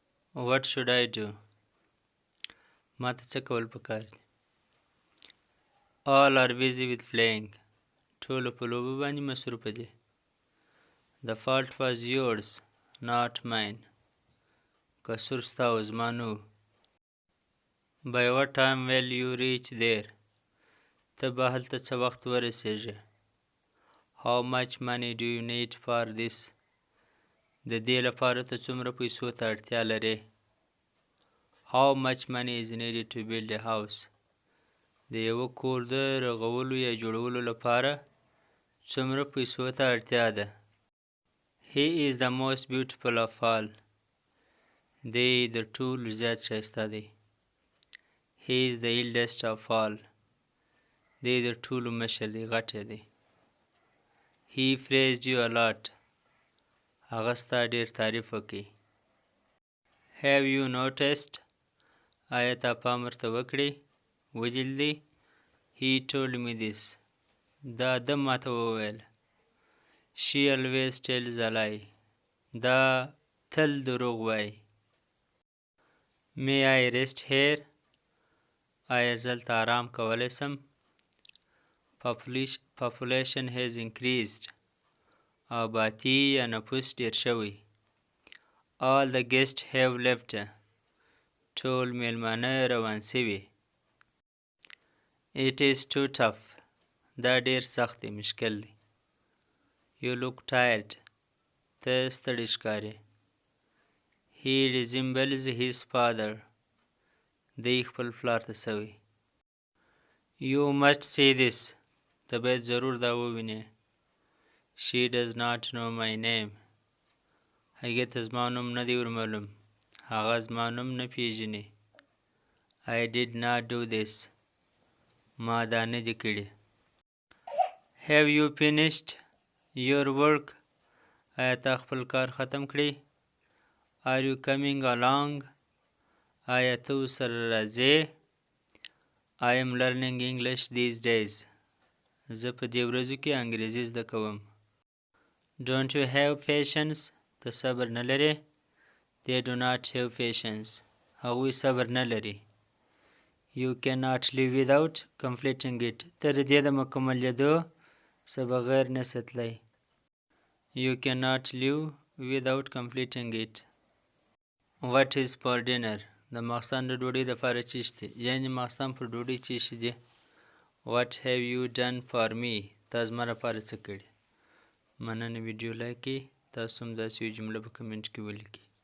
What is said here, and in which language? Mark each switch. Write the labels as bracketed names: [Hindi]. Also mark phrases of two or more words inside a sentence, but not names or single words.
[English] What should I do? [Pashto] ما ته څه کول پکار دي؟ [English] All are busy with playing. [Pashto] ټولو په لوبو باندې مصروفه دي. [English] The fault was yours, not mine. [Pashto] قصور ستا و زما نه و. [English] By what time will you reach there? [Pashto] ته به هلته څه وخت ورسېږې؟ [English] How much money do you need for this? [Pashto] د دې لپاره ته څومره پیسو ته اړتیا لرې؟ [English] How much money is needed to build a house? [Pashto] د یوه کور د رغولو یا جوړولو لپاره څومره پیسو ته اړتیا ده؟ [English] He is the most beautiful of all. [Pashto] دی د ټولو زیات ښایسته دی. [English] He is the eldest of all. [Pashto] دی د ټولو مشر دی، غټی دی. [English] He praised you a lot. [Pashto] هغه ستا ډېر تعریف وکړي. [English] Have you noticed? [Pashto] آیا تا پام ورته وکړی؟ [English] ولیدلی؟ He told me this. [Pashto] دا ده ماته وویل. [English] She always tells a lie. [Pashto] دا تل دروغ وایي. [English] May I rest here? [Pashto] آیا زه هلته آرام کولی سم؟ [English] Population has increased. [Pashto] آبادي یا نفوس ډېر شوی. [English] All the guests have left. [Pashto] ټول میلمانه روان شوي. [English] It is too tough. [Pashto] دا ډېر سخت دی، مشکل دی. [English] You look tired. [Pashto] ته ستړی ښکارې. [English] He resembles his father. [Pashto] دی خپل پلار ته سوی. [English] You must see this. [Pashto] ته باید ضرور دا ووینې. [English] She does not know my name. [Pashto] هغې ته زما نوم نه دی ورمعلوم. هغه زما نوم نه پیژني. [English] I did not do this. [Pashto] ما دا نه دي کړي. [English] Have you finished your work? [Pashto] آیا تا خپل کار ختم کړی؟ [English] Are you coming along? [Pashto] آیا ته ورسره راځې؟ [English] I am learning English these days. [Pashto] زه په دې ورځو کې انګریزي زده کوم. [English] Don't you have patience? [Pashto] ته صبر نه لرې؟ [English] They do not have patience. [Pashto] هغوی صبر نه لري. [English] You cannot live without completing it. [Pashto] ته د دې د مکملېدو څه بغیر نشې تللی. [English] You cannot live without completing it. What is for dinner? [Pashto] د ماښام د ډوډۍ دپاره څه شته؟ یعنې ماښام پر ډوډۍ څه شي دي؟ [English] What have you done for me? [Pashto] تا زما لپاره څه کړي؟ مننه. ویډیو لایک کړئ. تاسو هم داسې یو جمله په کمنټ کې ولیکئ.